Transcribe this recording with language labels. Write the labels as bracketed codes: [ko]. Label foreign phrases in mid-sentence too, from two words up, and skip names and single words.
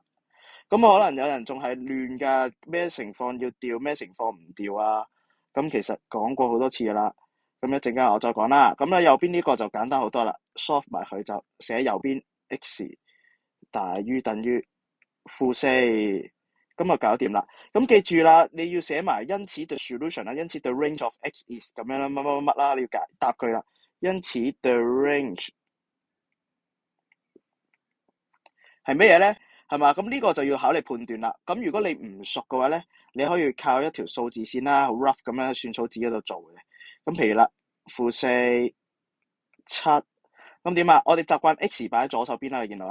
[yue] 咁可能有人仲係亂㗎，咩情況要調，咩情況唔調啊？咁其實講過好多次㗎啦。咁一陣間我再講啦。咁咧右邊呢個就簡單好多啦，solve 埋佢就寫右邊 x 大於等於-4，咁啊搞掂啦。咁記住啦，你要寫埋因此 [en] the solution [yue] 啦，因此 [en] the range of x is [yue] 咁樣啦，乜乜乜乜啦，你要答佢啦。因此 [en] the range [yue] 係咩嘢咧？係嘛？咁呢個就要考你判斷啦。咁如果你唔熟嘅話咧，你可以靠一條數字線啦，好 rough 咁樣喺算草紙嗰度做嘅。咁譬如啦，-4、7，咁點啊？我哋習慣 x 擺喺左手邊啦，你見到啦。